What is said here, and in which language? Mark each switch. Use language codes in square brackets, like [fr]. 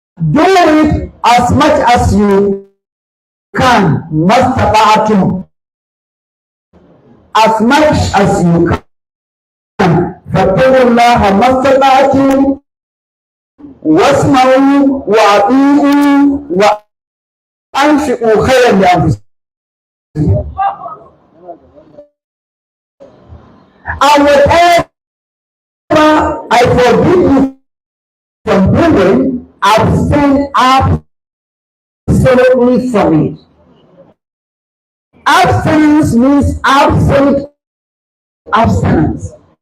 [en] Do it as much as you can, mastata'atum, as much as you can. [ar] فاتقوا الله ما استطعتم واسمعوا واطيعوا وانفقوا خيرا لانفسكم. [en] And whatever I forbid you from doing, abstain absolutely from it. Abstinence means absolute abstinence.